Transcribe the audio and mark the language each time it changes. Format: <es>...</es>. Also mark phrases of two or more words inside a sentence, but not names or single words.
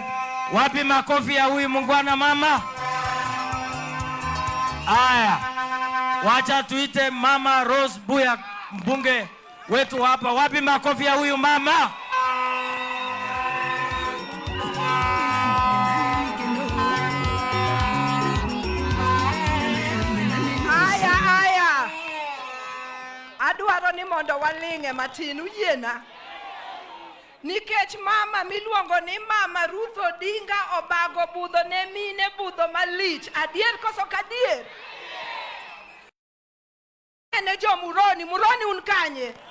<sw>Wapi makofi ya huyu mungwana mama? Aya, wacha tuite mama Rose Buya, mbunge wetu hapa. Wapi makofi ya huyu mama? Aya.</sw> <luo>Adwaro ni mondo waling'e matin uyiena. Nikech mama miluongo ni mama Ruth Odinga obago budho ne mine budho malich. Adier koso kadier? Ne jo Muroni un kanye?</luo>